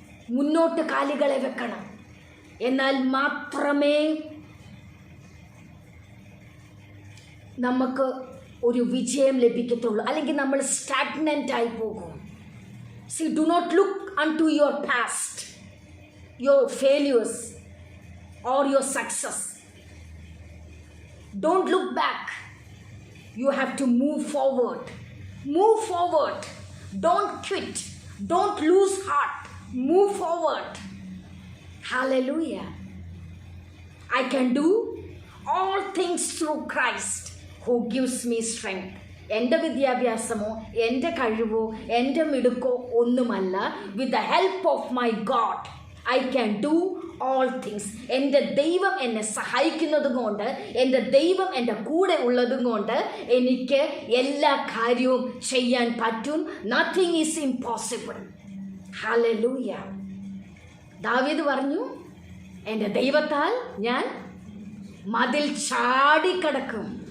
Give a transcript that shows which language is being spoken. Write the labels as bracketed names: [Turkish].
[Malayalam] മുന്നോട്ട് കാലുകളെ വെക്കണം. എന്നാൽ മാത്രമേ നമുക്ക് ഒരു വിജയം ലഭിക്കത്തുള്ളൂ. അല്ലെങ്കിൽ നമ്മൾ സ്റ്റാഗ്നൻ്റ് ആയി പോകും. [English] See, do not look unto your past, your failures or your success. Don't look back. You have to move forward. Move forward. Don't quit. Don't lose heart. Move forward. Hallelujah. I can do all things through Christ who gives me strength. [Malayalam] എൻ്റെ വിദ്യാഭ്യാസമോ എൻ്റെ കഴിവോ എൻ്റെ മിടുക്കോ ഒന്നുമല്ല. [English] With the help of my God, I can do all things. [Malayalam] എൻ്റെ ദൈവം എന്നെ സഹായിക്കുന്നതും കൊണ്ട്, എൻ്റെ ദൈവം എൻ്റെ കൂടെ ഉള്ളതും കൊണ്ട് എനിക്ക് എല്ലാ കാര്യവും ചെയ്യാൻ പറ്റും. [English] Nothing is impossible. [Malayalam] ഹല്ലേലൂയ. ദാവീദ് പറഞ്ഞു, എൻ്റെ ദൈവത്താൽ ഞാൻ മതിൽ ചാടിക്കടക്കും.